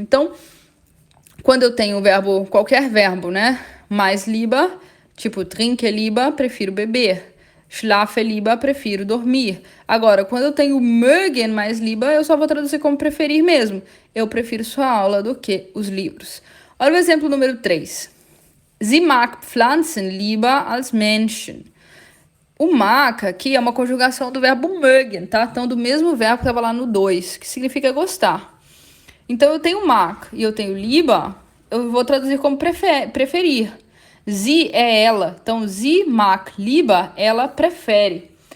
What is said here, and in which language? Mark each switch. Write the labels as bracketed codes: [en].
[pt] Então, quando eu tenho o verbo, qualquer verbo, né? Mais lieber, tipo [de] trinke lieber, [pt] prefiro beber. [de] Schlafe lieber, [pt] prefiro dormir. Agora, quando eu tenho mögen mais lieber, eu só vou traduzir como preferir mesmo. Eu prefiro sua aula do que os livros. Olha o exemplo número 3. [de] Sie mag Pflanzen lieber als Menschen. [pt] O mag aqui é uma conjugação do verbo mögen, tá? Então, do mesmo verbo que estava lá no 2, que significa gostar. Então, eu tenho mag e eu tenho lieber, eu vou traduzir como preferir. Sie é ela. Então, [de] sie mag lieber, [pt] ela prefere.